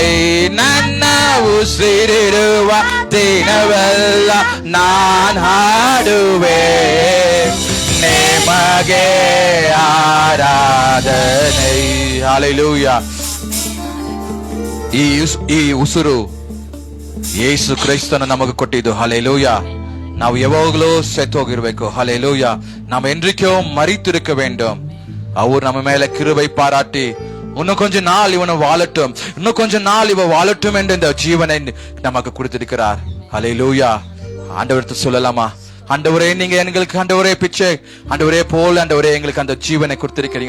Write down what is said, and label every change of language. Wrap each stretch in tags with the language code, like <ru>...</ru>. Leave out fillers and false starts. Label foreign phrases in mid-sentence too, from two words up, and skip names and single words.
<kn>ನನ್ನ ಉಸಿರಿರುವ ದಿನವೆಲ್ಲ ನಾನು ಹಾಡುವೆ ನಿಮಗೆ ಆರಾಧನೆ. ಹಲ್ಲೆಲೂಯಾ. ಈ ಉಸಿರು ಯೇಸು ಕ್ರಿಸ್ತನು ನಮಗೆ ಕೊಟ್ಟಿದ್ದು. ಹಲ್ಲೆಲೂಯಾ. ನಾವು ಯಾವಾಗಲೂ செத்தோகிருவேக்கு. ஹல்லேலூயா.</kn> <ta>நாம் என்றைக்கும் மரித்திருக்க வேண்டும். அவர் நம்ம மேல கிருபை பாராட்டி இன்னும் கொஞ்ச நாள் இவனை வாழட்டும், இன்னும் கொஞ்ச நாள் இவ வாழட்டும் என்று இந்த ஜீவனை நமக்கு கொடுத்திருக்கிறார். ஹல்லேலூயா. ஆண்டவர்கிட்ட சொல்லலாமா? ஆண்டவரே, நீங்க எங்களுக்கு ஆண்டவரே பிச்சை ஆண்டவரே போல ஆண்டவரே எங்களுக்கு அந்த ஜீவனை கொடுத்திருக்கிறீங்க.</ta>